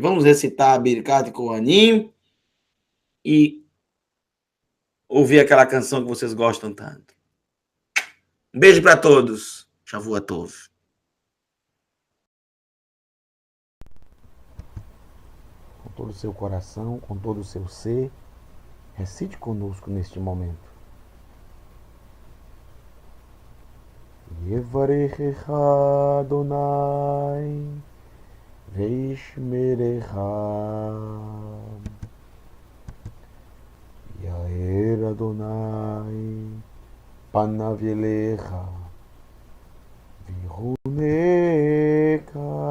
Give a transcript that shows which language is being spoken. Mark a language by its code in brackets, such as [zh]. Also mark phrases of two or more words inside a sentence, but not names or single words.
[pt] Vamos recitar a [he] ברכת כהנים [pt] e ouvir aquela canção que vocês gostam tanto. Um beijo para todos. [he] שבוע טוב. [pt] Com todo o seu coração, com todo o seu ser, recite conosco neste momento. [he] יברכך אדוני וישמרך יאר אדוני פניו אליך ויחנך